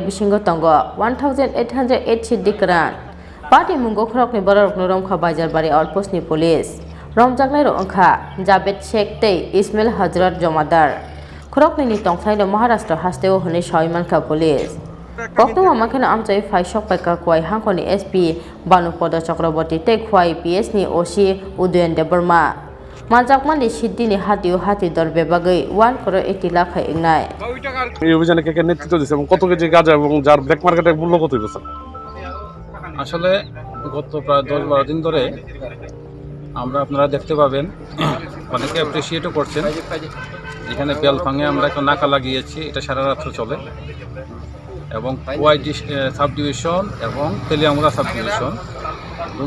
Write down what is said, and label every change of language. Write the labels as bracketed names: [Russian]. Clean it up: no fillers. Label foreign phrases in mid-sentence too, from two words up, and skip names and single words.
[Kok Borok] Bishingo Tongo 1808 Siddi Kwran Party mungo khorokni borok noromkha Bajarbari outpost ni police romjaknai ro ongkha Jabet Sheikh Tei Ismail Hazrat Jomadar khorokni ni tongthaino Maharashtra hasteo honei sawi mankha police Koktuma makhena Amchaio phai sokpai ka kwai hangkoni SP Banupodo Chakraborty tei khwai PS ni OC Udayan Debarma Majakmani Siddi ni hati dorbe bagai 1 crore 80 lakh ingnai [Bangla] এই অভিযানে কে কে নেতৃত্ব দিয়েছে এবং কত কেজি গাঁজা এবং যার ব্ল্যাক মার্কেটে মূল্য কত হইছে আসলে গত প্রায় 10-12 দিন ধরে আমরা আপনারা দেখতে পাবেন অনেকে অ্যাপ্রিশিয়েটও করছেন এখানে বেলফাঙে আমরা একটা নাকা লাগিয়েছি এটা সারা রাত চলে এবং ওয়াইডি [English] sub division [Bangla] এবং তেলিয়ামুড়া [English] sub division [Bangla] দুটো